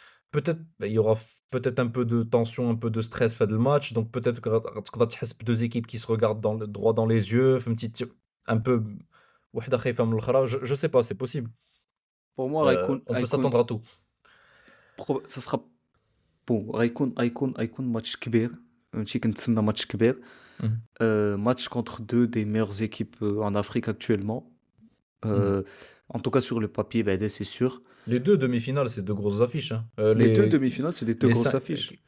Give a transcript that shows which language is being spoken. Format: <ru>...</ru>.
<fr>Peut-être il y aura peut-être un peu de tension, un peu de stress fait le match. Donc peut-être que deux équipes qui se regardent droit dans les yeux. Un peu. Je sais pas, c'est possible. pour moi On peut s'attendre à tout. ça sera bon</fr> <ar>غيكون ماتش كبير فهمتي كنتسنى ماتش كبير Mhm.</ar> <fr>match contre deux des meilleures équipes en Afrique actuellement en tout cas sur le papier c'est sûr Les deux demi-finales, c'est deux grosses affiches, hein. les deux demi-finales c'est des deux grosses affiches</fr>